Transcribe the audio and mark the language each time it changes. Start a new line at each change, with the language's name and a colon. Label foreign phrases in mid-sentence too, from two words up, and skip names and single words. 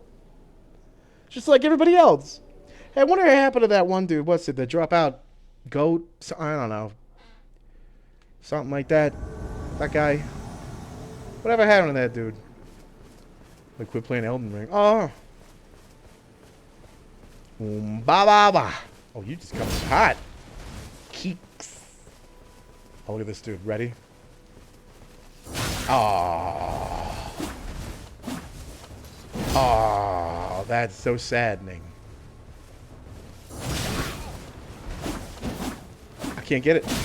English: Just like everybody else. Hey, I wonder what happened to that one dude. What's it? The dropout goat? I don't know. Something like that. That guy. Whatever happened to that dude? Like, quit playing Elden Ring. Oh. Ba ba ba. Oh, you just come in hot. Keeks. Oh, look at this dude. Ready? Oh. Oh, that's so saddening. I can't get it.